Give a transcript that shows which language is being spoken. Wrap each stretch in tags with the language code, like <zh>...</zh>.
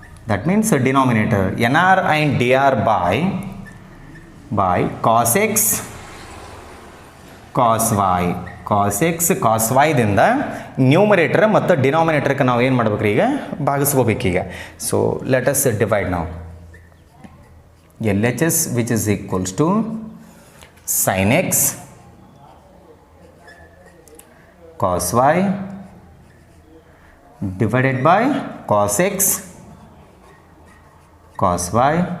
<en>That means denominator nr and dr by cos x cos y.</en> <kn>cos x cos y ದಿಂದ numerator ಮತ್ತು ಡಿನಾಮಿನೇಟರ್ಗೆ ನಾವು ಏನು ಮಾಡ್ಬೇಕ್ರಿ ಈಗ ಭಾಗಿಸ್ಕೋಬೇಕೀಗ.</kn> <en>So let us divide ನಾವು LHS which is equals to sin x cos y divided by cos x cos y.</en>